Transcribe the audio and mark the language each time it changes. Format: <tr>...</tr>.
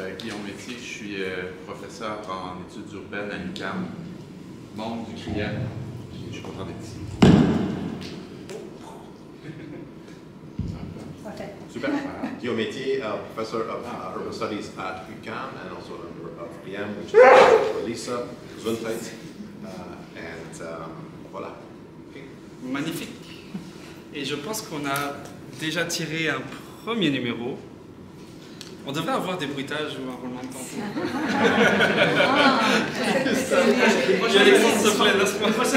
<fr>Guillaume Métier, je suis professeur en études urbaines à l'UQAM, membre du CRIEM. Je suis content d'être ici. Super.</fr> <en>Guillaume Métier, professor of urban studies at UQAM and also a member of CRIEM, which is Lisa, Gesundheit, and voilà. Okay.</en> <fr>Magnifique. Et je pense qu'on a déjà tiré un premier numéro. On devrait avoir des bruitages ou un roulement de tambour. Alexandre, s'il te plaît, laisse-moi.</fr>